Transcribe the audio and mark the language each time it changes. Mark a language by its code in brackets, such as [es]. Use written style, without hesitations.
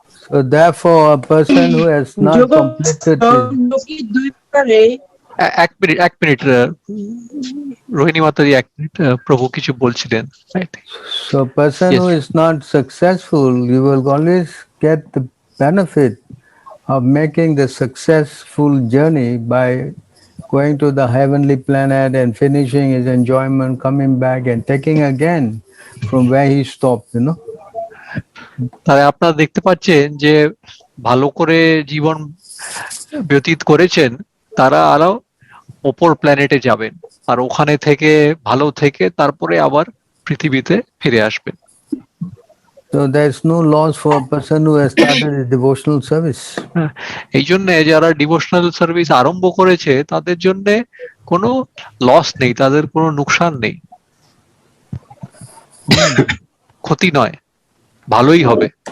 [en] So therefore, a person who has not completed his... [bn] দুই প্রকারে। এক মিনিট রোহিণী মাতাজি এক মিনিট, প্রভু কিছু বলছিলেন। [en] So a person who is not successful, you will always get the benefit of making the successful journey by going to the heavenly planet and finishing his enjoyment, coming back and taking again from where he stopped, you know. [bn] তাই আপনারা দেখতে পাচ্ছেন যে ভালো করে জীবন ব্যতীত করেছেন তারা আরো অপর প্ল্যানেটে যাবেন আর ওখানে থেকে ভালো থেকে তারপরে আবার পৃথিবীতে ফিরে আসবেন। [en] So there is no loss for a person who has started a devotional service. [bn] এই জন্য যারা ডিভোশনাল সার্ভিস আরম্ভ করেছে তাদের জন্য কোনো লস নেই, তাদের কোনো নুকসান নেই, ক্ষতি নয়, ভালোই হবে।